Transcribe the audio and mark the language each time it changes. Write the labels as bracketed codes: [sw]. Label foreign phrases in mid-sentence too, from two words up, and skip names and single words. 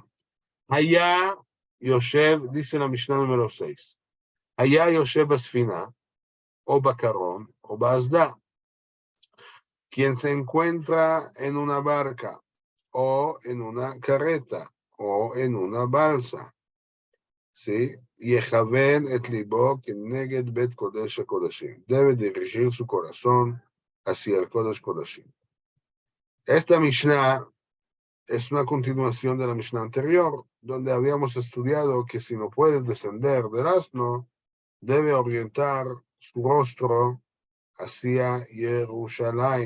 [he] היה יושב, [es] dice la Mishnah número 6. [he] היה יושב בספינה או בקרון או באסדה. [es] Quien se encuentra en una barca, o en una carreta, o en una balsa. ¿Sí? [he] יכוון את ליבו כנגד בית קודש הקדשים. [es] Debe dirigir su corazón hacia el [he] קודש הקדשים. [es] Esta Mishnah es una continuación de la Mishnah anterior, donde habíamos estudiado que si no puede descender del asno, debe orientar su rostro hacia Jerusalén.